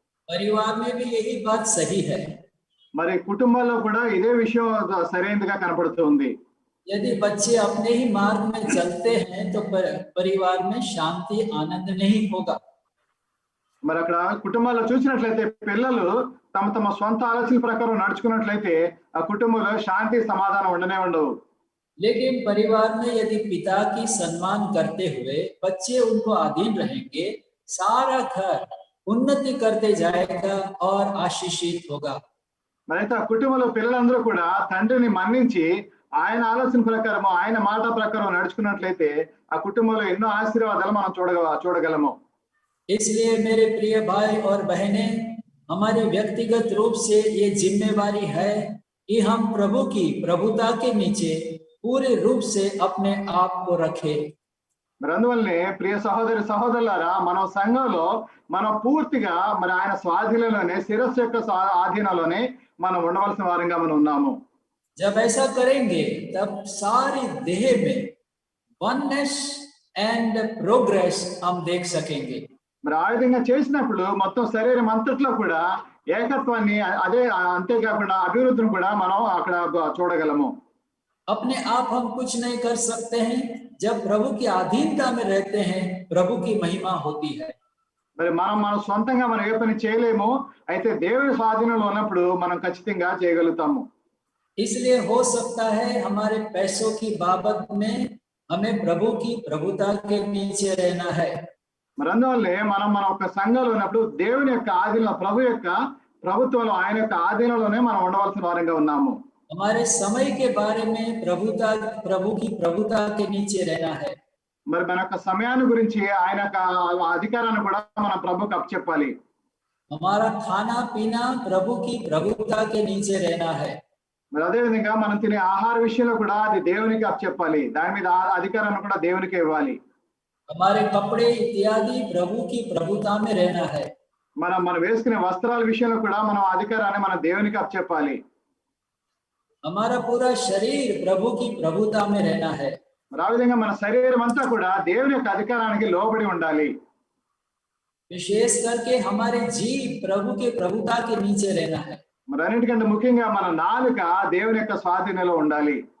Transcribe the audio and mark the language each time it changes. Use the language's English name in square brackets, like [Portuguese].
[Hindi] परिवार में भी यही बात सही है. [Telugu] మరి కుటుంబాల్లో కూడా ఇదే విషయం సరైనదిగా కనపడుతుంది. [Hindi] यदि बच्चे अपने ही मार्ग में चलते हैं तो परिवार में शांति आनंद नहीं होगा. [Telugu] మరి అక్కడ కుటుంబాల్లో చూసినట్లయితే పిల్లలు తమ స్వంత ఆలోచన ప్రకారం నడుచుకున్నట్లయితే ఆ కుటుంబంలో శాంతి సమాధానం ఉండనే ఉండవు. [Hindi] लेकिन परिवार में यदि पिता की सम्मान करते हुए बच्चे उनको अधीन रहेंगे, सारा घर उन्नति करते जाएगा और आशीषित होगा. [Telugu] మరైతే ఆ కుటుంబంలో పిల్లలందరూ కూడా తండ్రిని మన్నించి ఆయన ఆలోచన ప్రకారం ఆయన మాట ప్రకారం నడుచుకున్నట్లయితే ఆ కుటుంబంలో ఎన్నో ఆశీర్వాదాలు మనం చూడగలము. [Hindi] इसलिए मेरे प्रिय भाई और बहनें, हमारी व्यक्तिगत रूप से ये जिम्मेवारी है कि हम प्रभु की प्रभुता के नीचे पूरे रूप से अपने आप को रखें. [Telugu] మరి అందువల్లనే ప్రియ సహోదరులారా, మన సంఘంలో మనం పూర్తిగా మరి ఆయన స్వాధీనంలోనే శిరస్సు యొక్క ఆధీనంలోనే మనం ఉండవలసిన వారంగా మనం ఉన్నాము. [Hindi] जब ऐसा करेंगे तब सारी देह में [English] oneness and progress [Hindi] हम देख सकेंगे. [Telugu] మరి ఆ విధంగా చేసినప్పుడు మొత్తం శరీరం అంతట్లో కూడా ఏకత్వాన్ని అంతేకాకుండా అభివృద్ధిని కూడా మనం అక్కడ చూడగలము. [Hindi] अपने आप हम कुछ नहीं कर सकते हैं. जब प्रभु की अधीनता में रहते हैं, प्रभु की महिमा होती है. [Telugu] మరి మనం సొంతంగా మనం ఏ పని చేయలేము, అయితే దేవుడి స్వాధీనంలో ఉన్నప్పుడు మనం ఖచ్చితంగా చేయగలుగుతాము. [Hindi] इसलिए हो सकता है हमारे पैसों की बाबत में हमें प्रभु की प्रभुता के नीचे रहना है. [Telugu] మరి అందువల్లే మన ఒక సంఘంలో ఉన్నప్పుడు దేవుని యొక్క ఆధీనంలో ప్రభు యొక్క ప్రభుత్వంలో ఆయన యొక్క ఆధీనంలోనే మనం ఉండవలసిన వారంగా ఉన్నాము. [Hindi] हमारे समय के बारे में प्रभु की प्रभुता के नीचे रहना है. [Telugu] మరి మన యొక్క సమయాన్ని గురించి ఆయన యొక్క అధికారాన్ని కూడా మనం ప్రభుకి అప్పచెప్పాలి. [Hindi] हमारा खाना पीना प्रभु की प्रभुता के नीचे रहना है। [Telugu] మరి అదే విధంగా మనం తినే ఆహార విషయంలో కూడా అది దేవునికి అప్పచెప్పాలి, దాని మీద అధికారాన్ని కూడా దేవునికి ఇవ్వాలి. [Hindi] हमारे कपड़े इत्यादि प्रभु की प्रभुता में रहना है। [Telugu] మనం వేసుకునే వస్త్రాల విషయంలో కూడా మనం అధికారాన్ని మన దేవునికి అప్పచెప్పాలి. [Hindi] हमारा पूरा शरीर प्रभु की प्रभुता में रहना है। [Telugu] మరి ఆ విధంగా మన శరీరం అంతా కూడా దేవుని యొక్క అధికారానికి లోబడి ఉండాలి. [Hindi] विशेष करके हमारे जीव प्रभु के प्रभुता के नीचे रहना है। [Telugu] మరి అన్నిటికంటే ముఖ్యంగా మన నాలుక దేవుని యొక్క స్వాధీనంలో ఉండాలి.